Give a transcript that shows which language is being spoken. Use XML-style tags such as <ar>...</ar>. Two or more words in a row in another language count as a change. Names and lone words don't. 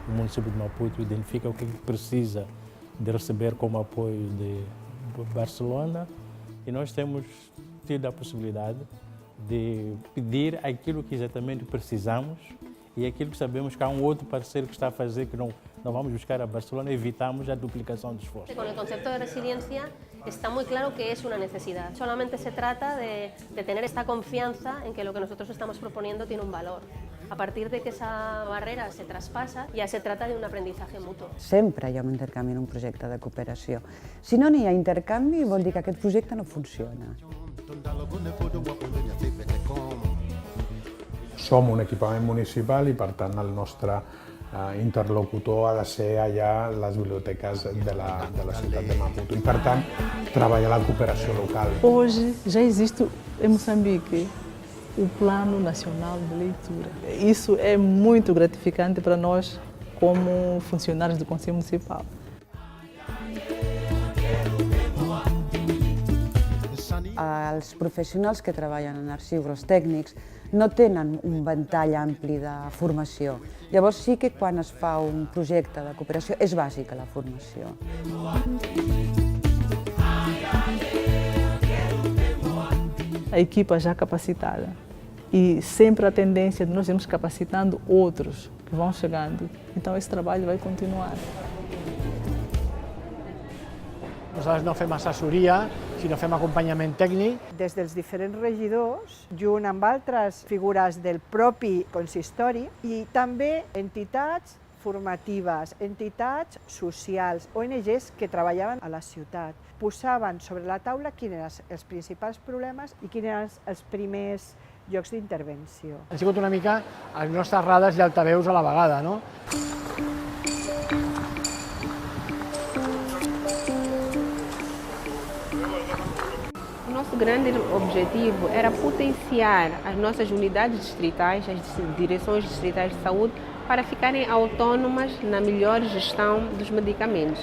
<pt>município de Maputo identifica o que precisa de receber como apoio de Barcelona e nós temos tido a possibilidade de pedir aquilo que exatamente precisamos e aquilo que sabemos que há um outro parceiro que está a fazer que não vamos buscar a Barcelona, evitamos a duplicação de esforços.</pt> <es>Con el concepto de resiliencia está muy claro que es una necesidad. Solamente se trata de tener esta confianza en que lo que nosotros estamos proponiendo tiene un valor. A partir de que esa barrera se traspasa, ja se trata d'un aprendizaje mutu.</es> <ca>Sempre hi ha un intercanvi en un projecte de cooperació. Si no n'hi ha intercanvi, vol dir que aquest projecte no funciona. Som un equipament municipal i, per tant, el nostre interlocutor ha de ser allà les biblioteques de la ciutat de Maputo. I, per tant, treballar la cooperació local.</ca> <pt>Hoje já existe em Moçambique o Plano Nacional de Leitura. Isso é muito gratificante para nós como funcionários do Conselho Municipal.</pt> <ca>Els professionals que treballen en arxius, els tècnics, no tenen un ventall ampli de formació. Llavors sí que quan es fa un projecte de cooperació és bàsica la formació.</ca> <pt>A equipa já capacitada e sempre a tendência de nós irmos capacitando outros que vão chegando. Então esse trabalho vai continuar.</pt> <ca>Nosaltres no fem assessoria, sinó fem acompanyament tècnic. Des dels diferents regidors, junt amb altres figures del propi consistori i també entitats formatives, entitats socials, ONGs que treballaven a la ciutat. Posaven sobre la taula quins eren els principals problemes i quins eren els primers llocs d'intervenció. Han sigut una mica les nostres radars i altaveus a la vegada, no?</ca> <pt>O nosso grande objetivo era potenciar as nossas unidades distritais, as direções distritais de saúde, para ficarem autônomas na melhor gestão dos medicamentos.</pt>